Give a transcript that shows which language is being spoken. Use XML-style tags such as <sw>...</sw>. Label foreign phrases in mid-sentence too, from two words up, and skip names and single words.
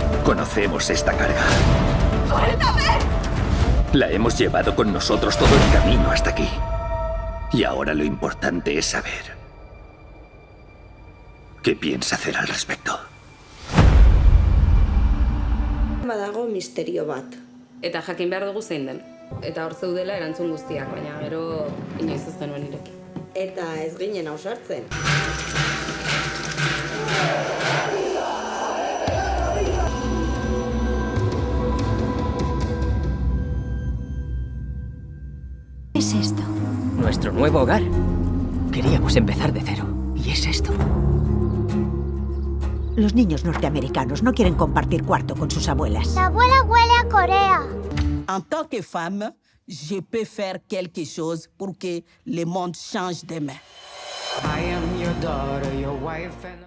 <es>Conocemos esta carga. ¡Suéltame! La hemos llevado con nosotros todo el camino hasta aquí. Y ahora lo importante es saber qué piensa hacer al respecto.</es> <eu>Badago misterio bat. Eta jakin behar dugu zein den. Eta hor zeudela erantzun guztiak, baina gero inoiz ez genuen ireki. Eta ez ginen ausartzen.</eu> <es>¿Qué es esto? Nuestro nuevo hogar. Queríamos empezar de cero. Y es esto. Los niños norteamericanos no quieren compartir cuarto con sus abuelas. La abuela huele a Corea.</es> <fr>En tant que femme, je peux faire quelque chose pour que le monde change demain.</fr> <en>I am your daughter, your wife and</en>